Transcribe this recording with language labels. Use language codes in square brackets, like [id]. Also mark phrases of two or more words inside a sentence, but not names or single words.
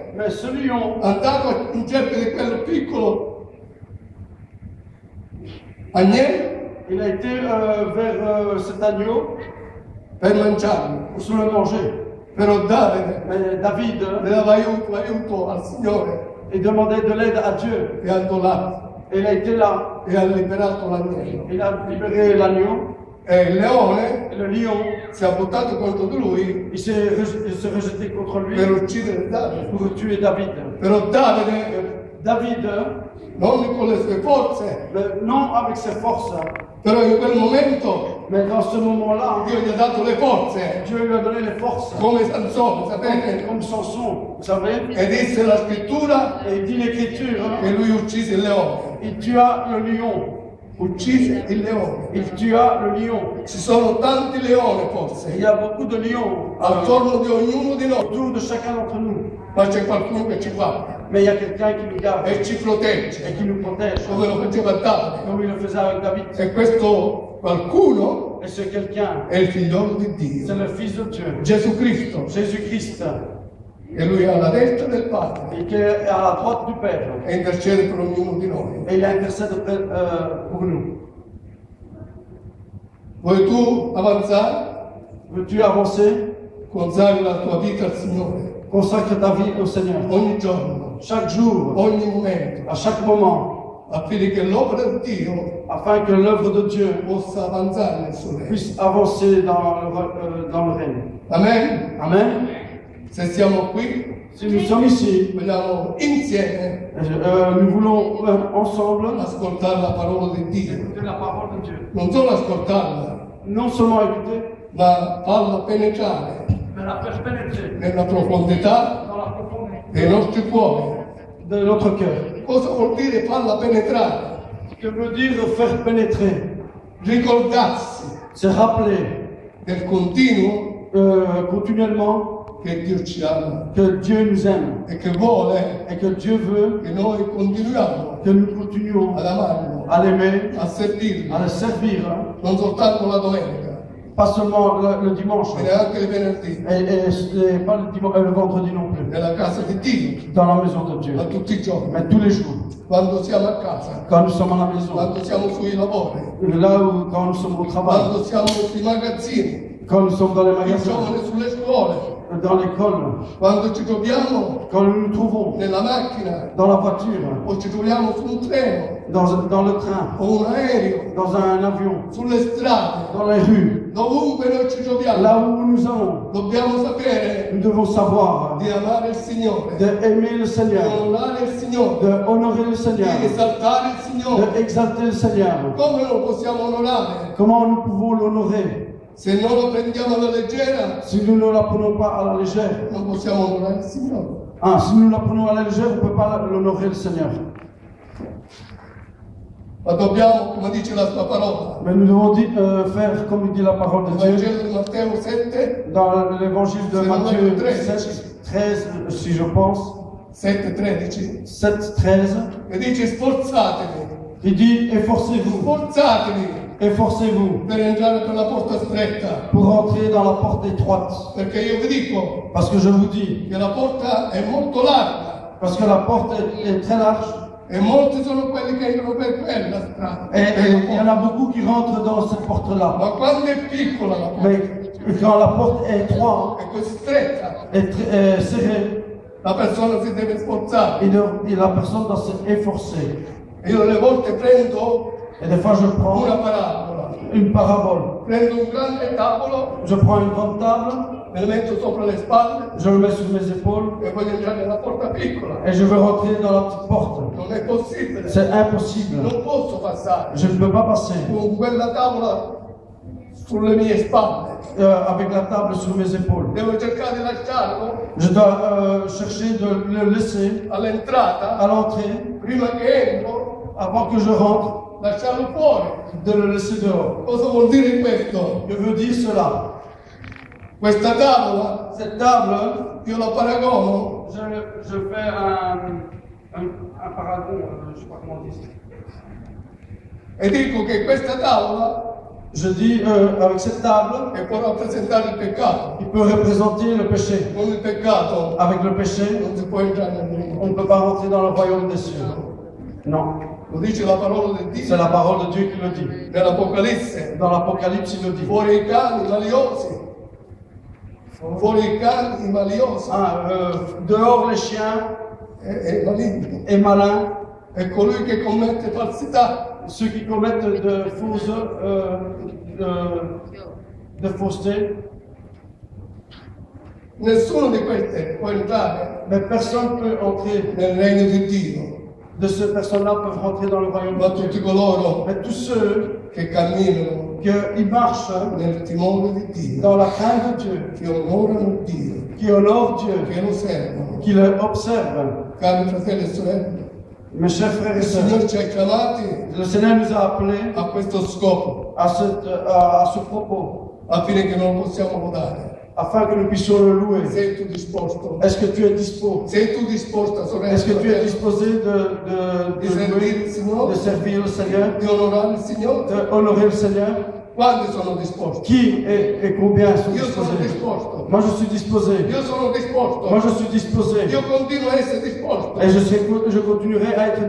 [fr] Mais ce lion, [it] andato in cerca di quel piccolo agnello [fr] il a été vers cet agneau [it] per mangiarlo. [fr] pour le manger. [it] Però Davide [fr] Mais David, [it] le dava aiuto al Signore [fr] il demandait de l'aide à Dieu. [it] e andò là [fr] Et il a été là, [it] e ha liberato l'agnello. [fr] il a libéré l'agneau, [it] E il leone [fr] et le lion, [it] si è buttato contro di lui [fr] il s'est rejeté contre lui [it] per uccidere Davide. [fr] pour tuer David. [it] Però Davide, [fr] David, [it] non con le sue forze, [fr] non avec ses forces, [it] però in quel momento [fr] mais dans ce moment-là, [it] Dio gli ha dato le forze, [fr] Dieu lui a donné les forces, [it] come Sansone, sapete? [fr] comme Samson, vous savez. [it] E disse la scrittura [fr] Et il dit l'Écriture, [it] che lui uccise il leone. [fr] il tua le lion, [it] Uccise il leone. [fr] il tua le lion. [it] Ci sono tanti leoni [fr] Il [it] forse [fr] y a beaucoup de lions [it] attorno di ognuno di noi, [fr] autour de chacun d'entre nous, [it] ma c'è qualcuno che ci guarda [fr] mais il y a quelqu'un qui nous garde [it] e ci protegge, [fr] et qui nous protège, [it] come lo faceva Davide. [fr] comme il le faisait avec David. [it] E questo qualcuno [fr] Et ce quelqu'un, [it] è il figliolo di [fr] c'est [it] Dio, [fr] le Fils de Dieu, [it] Gesù Cristo, [fr] Jésus-Christ, [it] e lui è alla destra del Padre [fr] et qui est à la droite du Père. [it] e intercede per ognuno di noi. [fr] Et il intercède pour nous. [it] Vuoi tu avanzare? [fr] Veux-tu avancer? [it] Consagri la tua vita al Signore [fr] Consacre ta vie au Seigneur. [it] ogni giorno, [fr] Chaque jour, [it] ogni momento, [fr] à chaque moment, [it] affinché l'opera di Dio [fr] afin que l'œuvre de Dieu [it] possa avanzare nel suo regno. [fr] puisse avancer dans le règne. [it] Amen? [fr] Amen. [it] Se siamo qui, [fr] Si nous sommes ici, [it] vogliamo insieme [fr] nous voulons ensemble [it] ascoltare la parola di Dio. [fr] écouter la parole de Dieu. [it] Non solo ascoltarla, [fr] Non seulement écouter, [it] ma farla penetrare [fr] mais la faire pénétrer [it] nella profondità [fr] dans la profondeur [it] dei nostri cuori. [fr] de notre cœur. [it] Cosa vuol dire farla penetrare? [fr] Ce que veut dire faire pénétrer? [it] Ricordarsi [fr] C'est rappeler [it] del continuo [fr] continuellement [it] che Dio ci ama [fr] que Dieu nous aime [it] e che vuole [fr] et que Dieu veut [it] che noi continuiamo [fr] que nous continuions [it] ad amarlo, [fr] à l'aimer, [it] a servirlo, [fr] à le servir, [it] non soltanto la domenica, [fr] pas seulement le dimanche [it] ma neanche il venerdì, [fr] et pas le vendredi non plus, [it] nella casa di Dio, [fr] dans la maison de Dieu, [it] ma tutti i giorni, [fr] mais tous les jours, [it] quando siamo a casa, [fr] quand nous sommes à la maison, [it] quando siamo sui lavori, [fr] là où quand nous sommes au travail, [it] quando siamo sui magazzini, [fr] quand nous sommes dans les [it] i [fr] magasins, [it] giovani sulle scuole, [fr] dans l'école, [it] quando ci troviamo [fr] quand nous nous trouvons [it] nella macchina [fr] dans la voiture, [it] o ci troviamo su un treno [fr] dans le train, [it] o un aereo, [fr] dans un avion, [it] sulle strade, [fr] dans les rues, [it] dovunque noi ci troviamo, [fr] là où nous allons, [it] dobbiamo sapere [fr] nous devons savoir [it] di amare il Signore, [fr] d'aimer le [it] di [fr] Seigneur, [it] onorare il Signore, [fr] d'honorer le [it] di [fr] Seigneur, [it] esaltare il Signore. [fr] d'exalter le Seigneur. [it] Come lo possiamo onorare [fr] Comment nous pouvons l'honorer? [it] se non lo prendiamo alla leggera? [fr] Si nous ne l'apprenons pas à la légère. [it] Non possiamo onorare il Signore. [fr] Ah, si nous l'apprenons à la légère, on ne peut pas l'honorer le Seigneur. [it] Ma dobbiamo, come dice la sua parola, [fr] Mais nous devons faire comme il dit la parole de [it] nel [fr] Dieu [it] Vangelo di Matteo 7, [fr] dans l'évangile de C'est Matthieu Matthieu 7, 13, si je pense, 7,13, 7, 13. [it] e dice sforzatevi, [fr] Il dit efforcez-vous, [it] sforzatevi [fr] efforcez-vous [it] per entrare per la porta stretta, [fr] pour entrer dans la porte étroite. [it] perché io vi dico [fr] Parce que je vous dis, [it] che la porta è molto larga [fr] parce que la porte est très large [it] e molti sono quelli che entrano per quella strada. [fr] et il y en a beaucoup qui rentrent dans cette porte-là. [it] Ma quando è piccola la porta, [fr] Mais quand la porte est étroite, [it] è così stretta, [fr] est serrée, [it] la persona si deve sforzare. [fr] et la personne doit s'efforcer. [it] E io delle volte prendo [fr] Et des fois, je prends [it] una parabola, [fr] une parabole. [it] prendo un grande tavolo, [fr] Je prends une grande table, [it] me la metto sopra le spalle [fr] je le mets sur mes épaules [it] e voglio entrare nella porta piccola. [fr] et je veux rentrer dans la petite porte. [it] Non è possibile, [fr] C'est impossible. [it] non posso passare [fr] Je ne peux pas passer [it] con quella tavola sulle mie spalle. [fr] avec la table sur mes épaules. [it] Devo cercare di lasciarlo [fr] Je dois chercher de le laisser [it] all'entrata [fr] à l'entrée [it] prima che entro [fr] avant que je rentre, [it] lasciarlo fuori. [fr] de le laisser dehors. [it] Cosa vuol dire questo? [fr] Que veut dire cela? [it] Questa tavola, [fr] Cette table, [it] io la paragono [fr] je fais un paragon, je ne sais pas comment on dit ça. [it] e dico che questa tavola [fr] Je dis, avec cette table, [it] che può rappresentare il peccato. [fr] il peut représenter le péché. [it] Con il peccato [fr] Avec le péché, [it] non si può entrare nel regno. [fr] on ne peut pas rentrer dans le royaume des cieux. [it] Non, Lo dice la parola di [fr] c'est [it] Dio [fr] la parole de Dieu qui le dit. [it] nell'Apocalisse. [fr] Dans l'Apocalypse, il le dit. [it] Fuori i cani maliosi. Fuori i cani maliosi [fr] Dehors les chiens [it] e maligni. [fr] et malins, [it] È colui che commette falsità. [fr] ceux qui commettent de fausseté. [it] Nessuno di questi può entrare [fr] Mais personne ne peut entrer. [it] nel regno di Dio, [fr] De ces personnes-là peuvent rentrer dans le royaume [it] ma [fr] de [it] tutti [fr] Dieu. [it] coloro [fr] Mais tous ceux [it] che camminano [fr] qui marchent [it] nel timore di Dio, [fr] dans la crainte de Dieu, [it] che onorano Dio, [fr] qui honorent Dieu, [it] che lo servono. [fr] qui le observent. [it] Cari fratelli e sorelle, [fr] Mes chers frères et [it] il [fr] sœurs, [it] Signore ci ha chiamati [fr] le Seigneur nous a appelés [it] a questo scopo, [fr] à ce propos, [it] affinché che non lo possiamo lodare. [fr] afin que nous puissions le louer. [it] Sei tu disposto? [fr] Est-ce que tu es dispo? [it] Sei tu disposta, sorella? [fr] Est-ce que tu es [it] fratello, [fr] disposé [it] di servire il [fr] de [it] Signore, [fr] servir le Seigneur, [it] di onorare il Signore? [fr] d'honorer le Seigneur? [it] Quanti sono disposti? [fr] Qui et combien sont [it] Io sono [fr] disposés? [it] disposto. [fr] Moi je suis disposé. [it] Io sono disposto. [fr] Moi je suis disposé. [it] Io continuo a essere disposto. [fr] Et je continuerai à être